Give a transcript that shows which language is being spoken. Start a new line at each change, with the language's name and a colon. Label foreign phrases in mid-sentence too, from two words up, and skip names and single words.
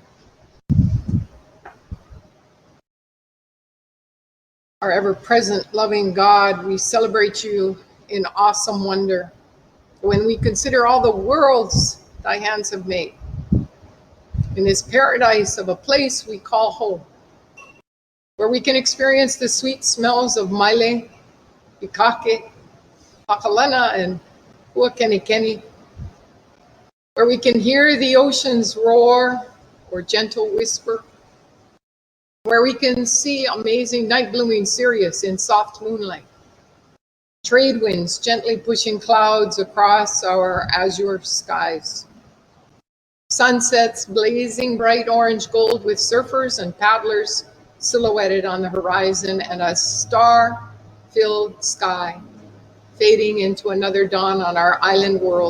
English: Our ever-present, loving God, we celebrate you in awesome wonder. When we consider all the worlds thy hands have made, in this paradise of a place we call home, where we can experience the sweet smells of maile, ikake, pakalana, and huakenikeni, where we can hear the ocean's roar or gentle whisper, where we can see amazing night blooming Sirius in soft moonlight, trade winds gently pushing clouds across our azure skies, sunsets blazing bright orange gold with surfers and paddlers silhouetted on the horizon, and a star-filled sky fading into another dawn on our island world.